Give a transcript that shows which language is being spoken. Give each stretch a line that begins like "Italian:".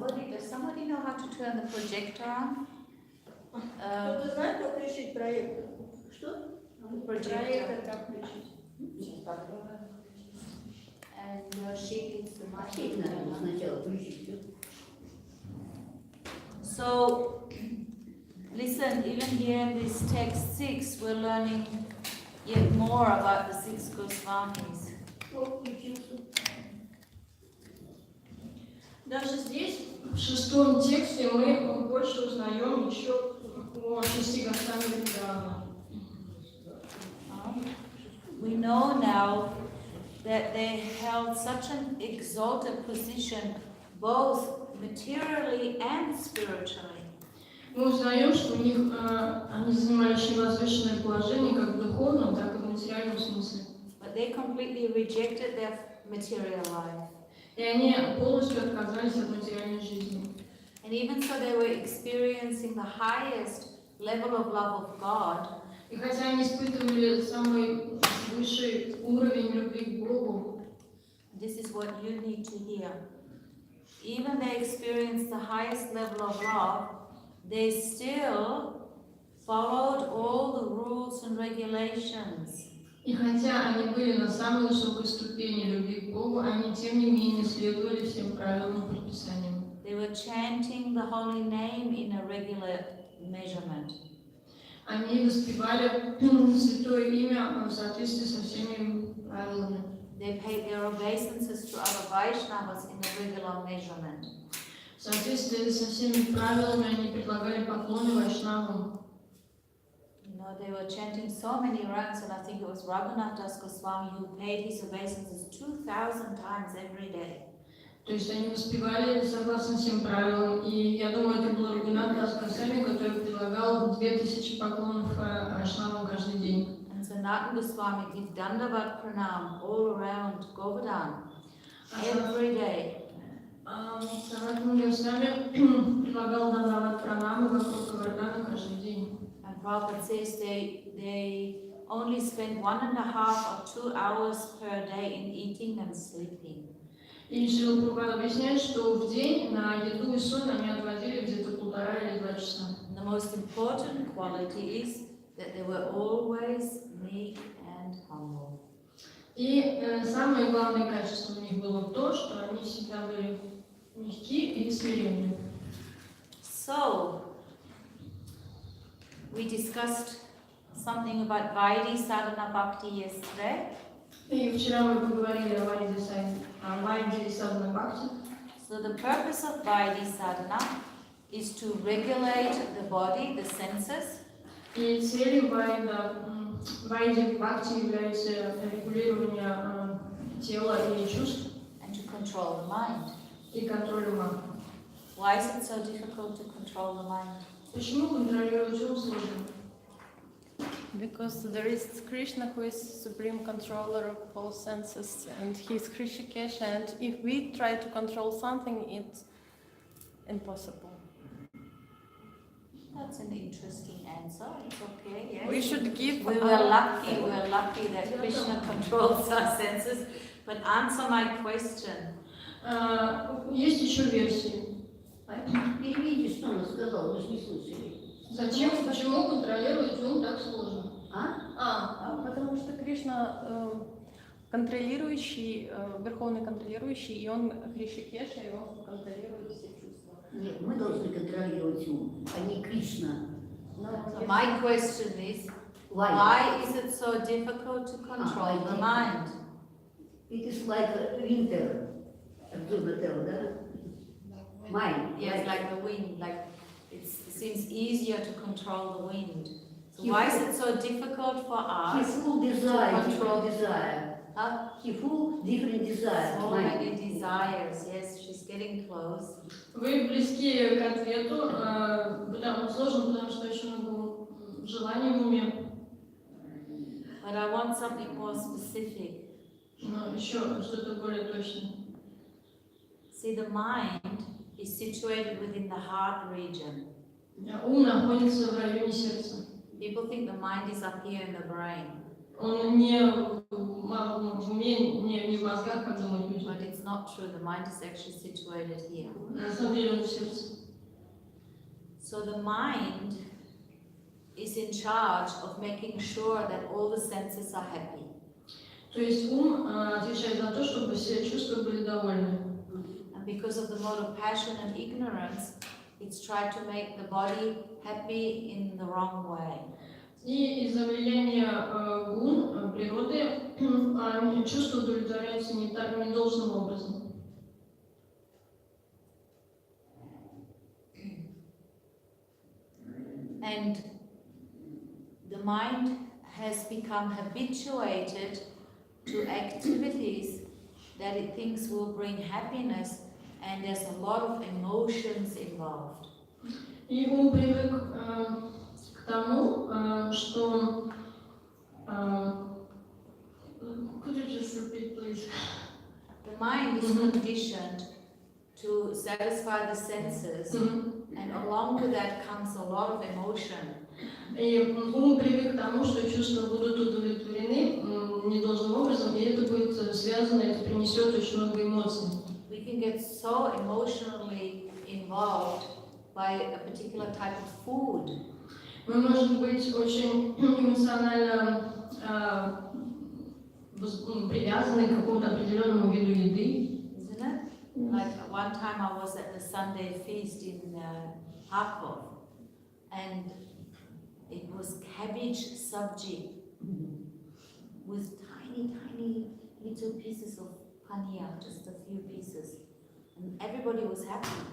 English: Does somebody know how to turn the projector on?
Russian: Кто-то знает, как включить проектор? Что? Проектор как включить?
English: And she needs the mic. So, listen, even here in this text 6, we're learning yet more about the 6 Goswamis.
Russian: Даже здесь, в 6 тексте, мы больше узнаем еще о 6 Госвами Преданных.
English: We know now that they held such an exalted position both materially and spiritually.
Russian: Мы узнаем, что у них они занимали очень возвышенное положение как в духовном, так и в материальном смысле.
English: But they completely rejected their material life.
Russian: И они полностью отказались от материальной жизни.
English: And even so they were experiencing the highest level of love of God.
Russian: И хотя они испытывали самый высший уровень любви к Богу,
English: This is what you need to hear. Even they experienced the highest level of love, they still followed all the rules and regulations.
Russian: и хотя они были на самой высокой ступени любви к Богу, они тем не менее следовали всем правилам и предписаниям.
English: They were chanting the holy name in a regular measurement.
Russian: Они воспевали святое имя в соответствии со всеми правилами.
English: They paid their obeisances to other Vaishnavas in a regular measurement.
Russian: В соответствии со всеми правилами они предлагали поклоны вайшнавам.
English: You know, they were chanting so many ranks, and I think it was Raghunath Das Goswami who paid his obeisances 2,000 times every day.
Russian: То есть они воспевали согласно всем правилам, и я думаю, это был Рагунат Дас Госвами, который предлагал 2000 поклонов вайшнавам каждый день.
English: And Sanatana Goswami did Dandavat Pranam all around Govardhan every day.
Russian: Санатана Госвами предлагал Дандават Пранамы вокруг Говардхана каждый день.
English: And Prabhupada says they only spend 1.5 or 2 hours per day in eating and sleeping.
Russian: И Шрила Прабхупада объясняет, что в день на еду и сон они отводили где-то 1,5 или 2 часа.
English: The most important quality is that they were always meek and humble.
Russian: И самое главное качество у них было то, что они всегда были мягки и смиренны.
English: So, we discussed something about Vaidhi Sadhana Bhakti yesterday.
Russian: И вчера мы поговорили о Вайди Садхана Бхакти.
English: So the purpose of Vaidhi Sadhana is to regulate the body, the senses.
Russian: И целью Вайди Бхакти является регулирование тела и чувств
English: And to control the mind.
Russian: и контроль ума.
English: Why is it so difficult to control the mind?
Russian: Почему контролировать ум сложно?
English: Because there is Krishna who is supreme controller of all senses, and he is Hrishikesh, and if we try to control something, it's impossible. That's an interesting answer. It's okay, yes. We should give. We were lucky that Krishna controls our senses. But answer my question.
Russian: Есть еще версии. Переведите, что он сказал, вы же не слышали. Зачем, почему контролировать ум так сложно? Потому что Кришна контролирующий, верховный контролирующий, и он Хришикеша, и он контролирует все чувства. Нет, мы должны контролировать ум, а не Кришна.
English: So my question is, why is it so difficult to control the mind? It is like a winter,
Russian: да?
English: Mind. Yes, like the wind, like it seems easier to control the wind. So why is it so difficult for us to control? Huh? Full different desires. So Mind. many desires. Yes, she's getting close.
Russian: Вы близки к ответу, сложно, потому что очень много желаний в уме.
English: But I want something more specific.
Russian: Но еще что-то более точное.
English: See, the mind is situated within the heart region.
Russian: Ум находится в районе сердца.
English: People think the mind is up here in the brain.
Russian: Он не в уме, не в мозгах, как думают люди.
English: But it's not true. The mind is actually situated here.
Russian: На самом деле он в сердце.
English: So the mind is in charge of making sure that all the senses are happy.
Russian: То есть ум отвечает за то, чтобы все чувства были довольны.
English: And because of the mode of passion and ignorance, it's tried to make the body happy in the wrong way.
Russian: И из-за влияния гун природы чувства удовлетворяются не должным образом.
English: And the mind has become habituated to activities that it thinks will bring happiness, and there's a lot of emotions involved.
Russian: И ум привык к тому, что...
English: Could you just repeat, please? The mind is conditioned to satisfy the senses, and along with that comes a lot of emotion.
Russian: И ум привык к тому, что чувства будут удовлетворены недолжным образом, и это будет связано, это принесет очень много эмоций.
English: We can get so emotionally involved by a particular type of food.
Russian: Мы можем быть очень эмоционально привязаны к какому-то определенному виду еды.
English: Isn't it? Like one time I was at the Sunday feast in Kharkov, and it was cabbage sabji with tiny, tiny little pieces of paneer, just a few pieces, and everybody was happy.